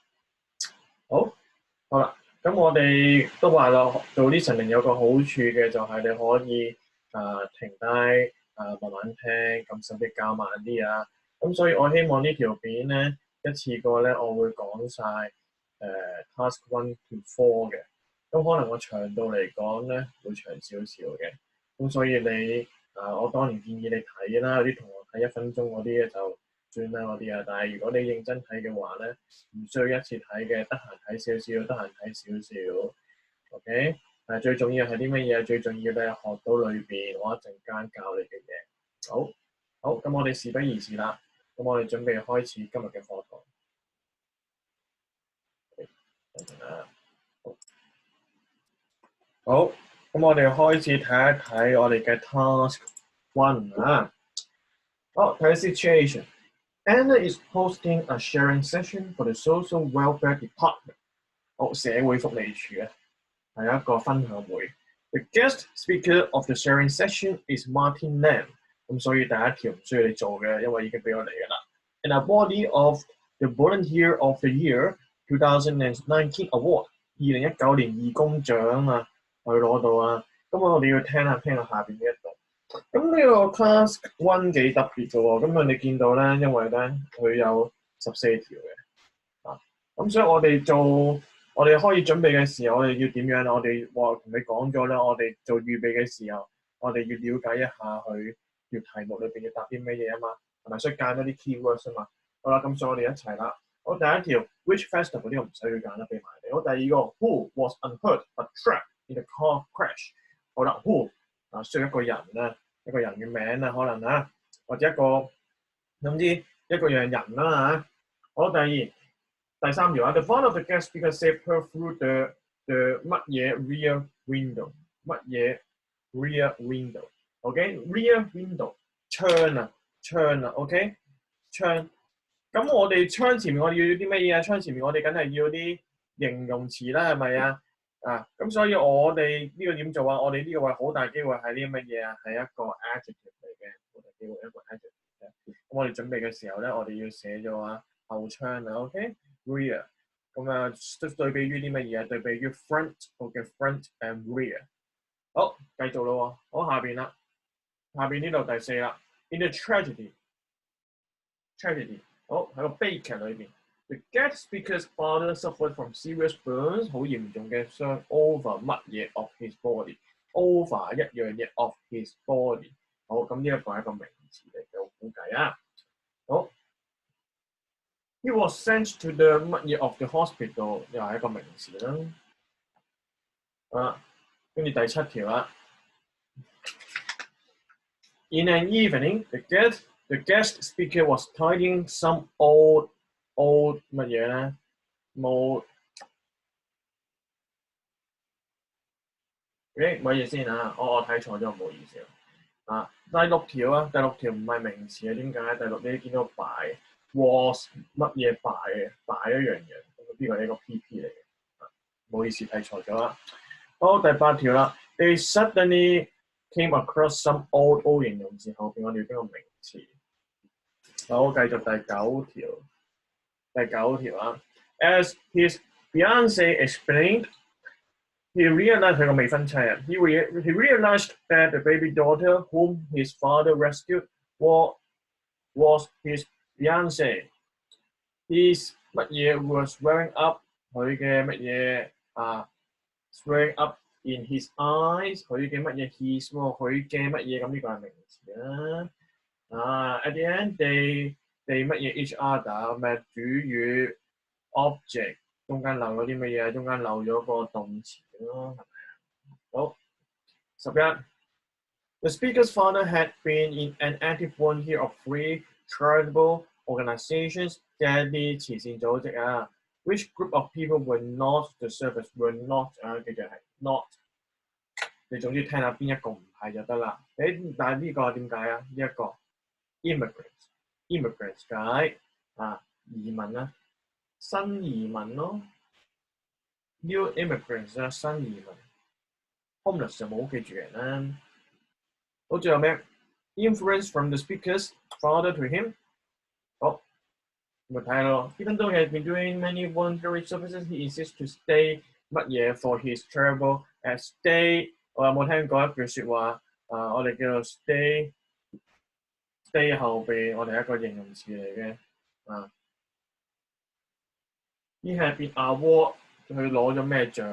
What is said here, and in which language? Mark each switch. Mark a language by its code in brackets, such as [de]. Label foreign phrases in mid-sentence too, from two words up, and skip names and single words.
[yue] 好啦，咁我哋都話啦，做 listening 有個好處嘅就係你可以停低慢慢聽，咁甚至較慢啲啊。咁所以我希望呢條片咧一次過咧，我會講晒 task 1 to 4 嘅。咁可能個長度嚟講咧會長少少嘅。咁所以你我當然建議你睇啦，有啲同學睇1分鐘嗰啲咧就算啦嗰啲啊。但係如果你認真睇嘅話咧，唔需要一次睇嘅，得閒睇少少，得閒睇少少。OK，但係最重要係啲乜嘢？最重要咧學到裏邊我一陣間教你嘅嘢。好，咁我哋事不宜遲啦。咁我哋準備開始今日嘅課堂。好，咁我哋開始睇一睇我哋嘅 task 1啊。好，睇 [en] situation。Anna is hosting a sharing session for the social welfare department。 [yue] 好，社會福利署啊，係一個分享會。 [en] The guest speaker of the sharing session is Martin Lam。 [yue] 咁所以第一條唔需要你做嘅，因為已經俾我嚟㗎啦。 [en] And a body of the Volunteer of the Year 2019 Award， [yue] 2019 年義工獎啊，去攞到啊。咁我哋要聽下下邊呢一度。咁呢個 task 1幾特別嘅喎。咁你見到咧，因為咧佢有14條嘅啊。咁所以我哋可以準備嘅時候，我哋要點樣啊？我哋同你講咗啦，我哋做預備嘅時候，我哋要了解一下佢條題目裏邊要答啲咩嘢啊嘛，係咪？所以揀咗啲 keywords 啊嘛。好啦，咁所以我哋一齊啦。好，第一條 [en] which festival [yue] 呢個唔使去揀啦，俾埋你。好，第二個 [en] who was unhurt but trapped in a car crash。 [yue] 好啦 ，who 需要一個人啊，一個人嘅名啊，可能啊，或者總之一個樣人啦嚇。好，第三條啊 [en] ，the one of the guest speakers saved her through the 乜嘢 rear window，乜嘢 rear window，OK，rear window [yue] 窗啊 [en] ，OK， 窗。 [yue] 咁我哋窗前面我哋要啲乜嘢啊？窗前面我哋梗係要啲形容詞啦，係咪啊？咁所以我哋呢個點做啊？我哋呢個位好大機會係啲乜嘢啊？係一個 adjective 嚟嘅，好大機會一個 adjective。咁我哋準備嘅時候咧，我哋要寫咗後窗啊 ，OK，rear。咁對比於啲乜嘢啊？對比於 front， OK， [en] front and rear。 [yue] 好，繼續咯喎。好，下邊啦，下邊呢度第4 啦。 [en] In the tragedy， [yue] 好喺個悲劇裏邊。 [en] The guest speaker's father suffered from serious burns， [yue] 好嚴重嘅傷 [en] over 乜嘢 of his body，over 一樣嘢 of his body。 [yue] 好，咁呢一個係一個名詞嚟嘅，我估計啊。 [en] 好 ，he was sent to the 乜嘢 of the hospital， [yue] 又係一個名詞啦。跟住第7條啦。 [en] In an evening, the guest speaker was tidying some old [yue] 乜嘢咧？冇唔好意思先啊，我睇錯咗，唔好意思啊。第6條啊，第6條唔係名詞啊，點解？第6你見到擺 was 乜嘢擺嘅，擺一樣嘢，呢個係一個 PP 嚟嘅，唔好意思睇錯咗啦。好，第8條啦。 [en] They suddenly came across some old [yue] 形容詞後邊，我哋要邊個名詞？好，繼續第九條啊。 [en] As his fiancée explained, he realized [yue] 佢個未婚妻啊。 [en] He realized that the baby daughter whom his father rescued was his fiancée. [yue] His 乜嘢 [en] was swelling up [yue] 佢嘅乜嘢 [en] swelling up in his eyes [yue] 佢嘅乜嘢 his 佢嘅乜嘢，咁呢個係名詞啦。 [en] At the end they [yue] 乜嘢 [en] each other [yue] 咩主語 object 中間漏咗啲乜嘢？中間漏咗個動詞咯，係咪啊？好，11. [en] The speaker's father had been in an active volunteer of three charitable organizations [yue] 即係啲慈善組織啊。 [en] Which group of people were not the service were not [yue] 記住係 [en] not。 [yue] 你總之聽下邊一個唔係就得啦。但係呢個點解啊？呢一個 immigrants 解移民啊，新移民咯 ， [en] new immigrants [yue] 啊，新移民 ，homeless 就冇記住人啦。好，最後咩 [en] ？Influence from the speaker's father to him。 [yue] 好，咪睇下咯。 [en] Even though he has been doing many voluntary services, he insists to stay 乜嘢 for his charitable stay。 [yue] 我有冇聽過一句説話？我哋叫做 stay 後邊，我哋係一個形容詞嚟嘅。 [en] He had been award [yue] 佢攞咗咩獎？